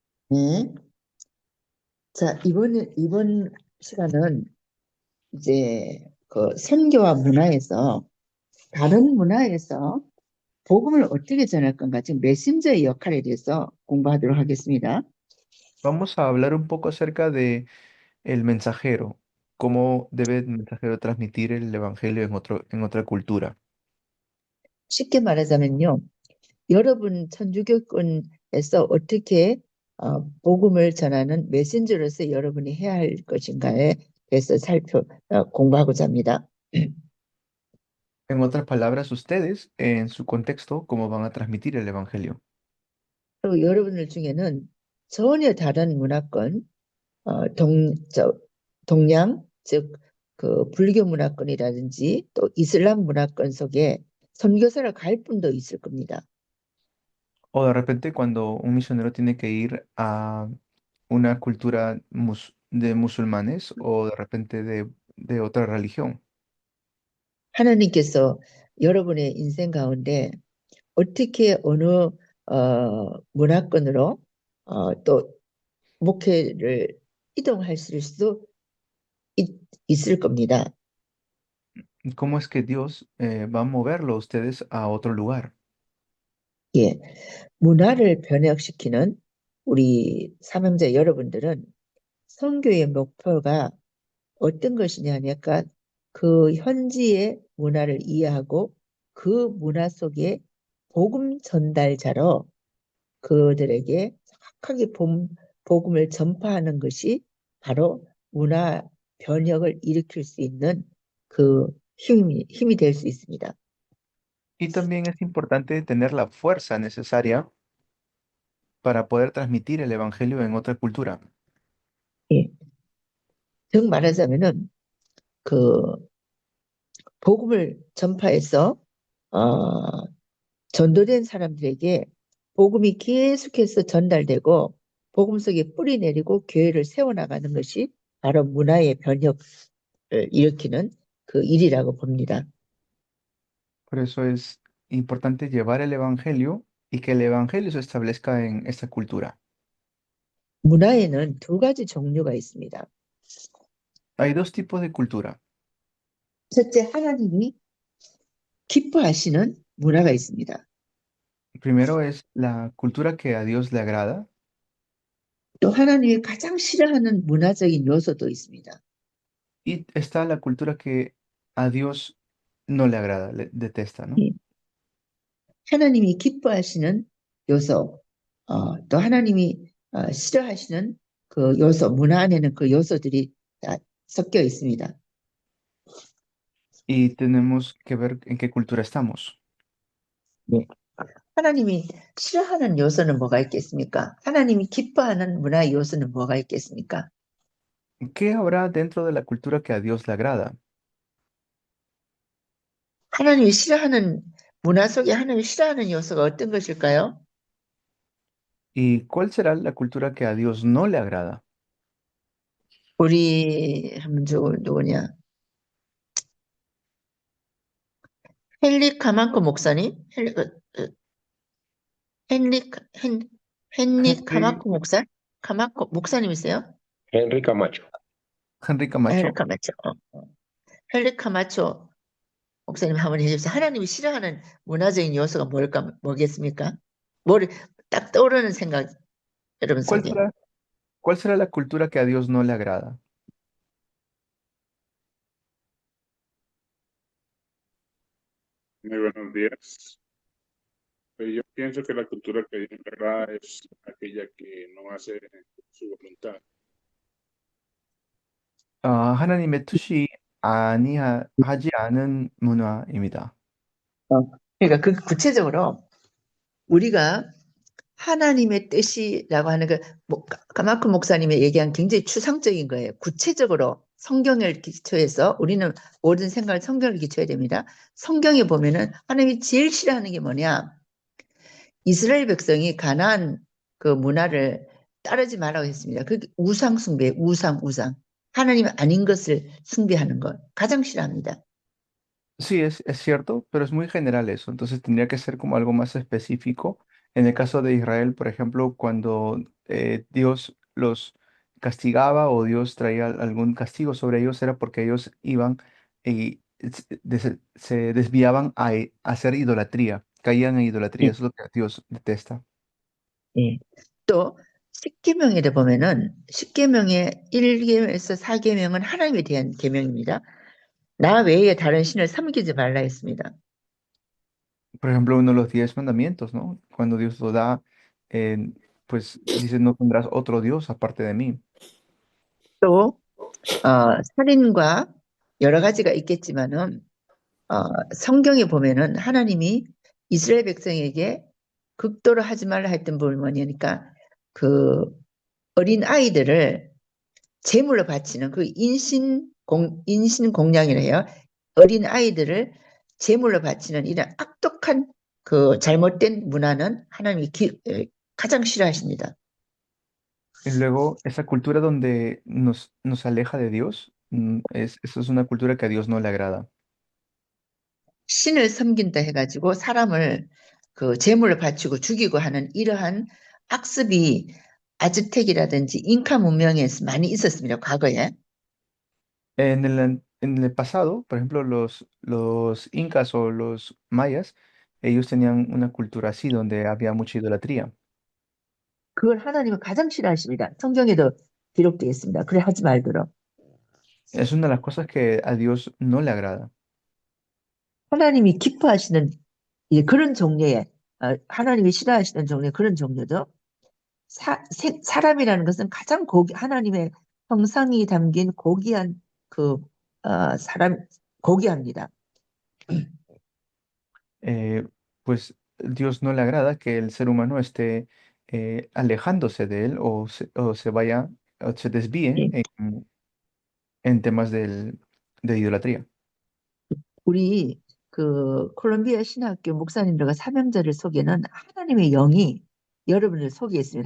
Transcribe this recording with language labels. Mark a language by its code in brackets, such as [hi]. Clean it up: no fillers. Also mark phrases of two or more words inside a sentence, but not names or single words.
[ko] 네. 자, 이번 시간은 이제 그 선교와 문화에서 다른 문화에서 복음을 어떻게 전할 건가, 지금 메신저의 역할에 대해서 공부하도록 하겠습니다. [es] Vamos a hablar un poco acerca de el mensajero, cómo debe el mensajero transmitir el evangelio en otra cultura. [ko] 쉽게 말하자면요, 여러분 천주교권에서 어떻게 복음을 전하는 메신저로서 여러분이 해야 할 것인가에 대해서 공부하고자 합니다. [es] En otras palabras, ustedes, en su contexto, cómo van a transmitir el evangelio. [ko] 그리고 여러분들 중에는 전혀 다른 문화권, 동양, 즉, 그 불교 문화권이라든지 또 이슬람 문화권 속에 선교사를 갈 분도 있을 겁니다. [es] O de repente, cuando un misionero tiene que ir a una cultura de musulmanes o de repente de otra religión. [ko] 하나님께서 여러분의 인생 가운데 어떻게 어느 문화권으로 또 목회를 이동하실 수도 있을 겁니다. [es] ¿Cómo es que Dios va a moverlo a ustedes a otro lugar? [ko] 예, 문화를 변혁시키는 우리 사명자 여러분들은 선교의 목표가 어떤 것이냐 하니까 그 현지의 문화를 이해하고 그 문화 속에 복음 전달자로 그들에게 정확하게 복음을 전파하는 것이 바로 문화 변혁을 일으킬 수 있는 그 힘이 될 수 있습니다. [es] Y también es importante tener la fuerza necesaria para poder transmitir el evangelio en otra cultura. [ko] 예. 즉 말하자면은 그 복음을 전파해서 어, 전도된 사람들에게 복음이 계속해서 전달되고 복음 속에 뿌리 내리고 교회를 세워나가는 것이 바로 문화의 변혁을 일으키는 그 일이라고 봅니다. [es] Por eso es importante llevar el evangelio y que el evangelio se establezca en esta cultura. [ko] 문화에는 두 가지 종류가 있습니다. [es] Hay dos tipos de cultura. [ko] 첫째, 하나님이 기뻐하시는 문화가 있습니다. [es] Primero es la cultura que a Dios le agrada [ko] 또 하나님이 가장 싫어하는 문화적인 요소도 있습니다. [es] y está la cultura que a Dios no le agrada, le detesta, ¿no? [ko] 예. 하나님이 기뻐하시는 요소, 또 하나님이 싫어하시는 그 요소, 문화 안에는 그 요소들이 다 섞여 있습니다. [es] Y tenemos que ver en qué cultura estamos. [ko] 네. 하나님이 싫어하는 요소는 뭐가 있겠습니까? 하나님이 기뻐하는 문화의 요소는 뭐가 있겠습니까? [es] ¿Qué habrá dentro de la cultura que a Dios le agrada? [ko] 하나님이 싫어하는 문화 속에 하나님이 싫어하는 요소가 어떤 것일까요? [es] ¿Y cuál será la cultura que a Dios no le agrada? [ko] 우리 한번 누구냐? 헨리 카만코 목사님? 헨리 헨 헨리 Henry, 카마코 목사? 카마코 목사님이세요? Henry Camacho. Henry 헨리 Camacho. 카마초. 헨리 카마초 목사님 한번 해주세요. 하나님이 싫어하는 문화적인 요소가 뭐겠습니까? 뭐를 딱 떠오르는 생각 여러분 [es] ¿Cuál [ko] 속에. [es] será, cuál será la cultura que a Dios no le agrada? Muy buenos días. Pues yo pienso que la cultura que Dios le agrada es aquella que no hace su voluntad. [ko] 하나님의 뜻이 하지 않은 문화입니다. 그러니까 그 구체적으로 우리가 하나님의 뜻이라고 하는 그 가마크 목사님이 얘기한 굉장히 추상적인 거예요. 구체적으로 성경을 기초해서 우리는 모든 생각을 성경을 기초해야 됩니다. 성경에 보면은 하나님이 제일 싫어하는 게 뭐냐? 이스라엘 백성이 가나안 그 문화를 따르지 말라고 했습니다. 그 우상 숭배, 우상. 하나님 아닌 것을 숭배하는 것 가장 싫어합니다. [es] Sí, es cierto, pero es muy general eso. Entonces tendría que ser como algo más específico En el caso de Israel, por ejemplo, cuando Dios los castigaba o Dios traía algún castigo sobre ellos, era porque ellos iban y se desviaban a hacer idolatría, caían en idolatría, [ko] 예, [es] eso es lo que Dios detesta. [ko] 예. 또 십계명에를 보면은 십계명의 1계명에서 4계명은 하나님에 대한 계명입니다. 나 외에 다른 신을 섬기지 말라 했습니다. [es] Por ejemplo, uno de los 10 mandamientos, ¿no? Cuando Dios lo da, eh, pues dice, no tendrás otro Dios aparte de mí. [ko] 또 살인과 여러 가지가 있겠지만은 성경에 보면은 하나님이 이스라엘 백성에게 극도로 하지 말라 했던 부분이 뭐냐니까 그 어린 아이들을 제물로 바치는 그 인신공양이라 해요. 어린 아이들을 제물로 바치는 이런 악독한 그 잘못된 문화는 하나님이 가장 싫어하십니다. [es] Y luego, esa cultura donde nos aleja de Dios, eso es una cultura que a Dios no le agrada. [ko] 신을 섬긴다 해가지고 사람을 그 제물로 바치고 죽이고 하는 이러한 악습이 아즈텍이라든지 잉카 문명에서 많이 있었습니다. 과거에. [es] En el pasado, por ejemplo, los incas o los mayas, ellos tenían una cultura así, donde había mucha idolatría. [ko] 그걸 하나님은 가장 싫어하십니다. 성경에도 기록되어 있습니다. 그래 하지 말도록. [es] Es una de las cosas que a Dios no le agrada. [ko] 하나님이 기뻐하시는 그런 종류의 하나님이 싫어하시는 종류의 그런 종류도 사람이라는 것은 가장 하나님의 형상이 담긴 고귀한 그 사람 고귀합니다. [es] Eh, pues Dios no le agrada que el ser humano esté alejándose de él o se vaya o se desvíe [ko] 예. [es] en temas de idolatría. [ko] 우리 그 콜롬비아 신학교 목사님들과 사명자를 속에는 하나님의 영이 여러분을 속에 있습니다.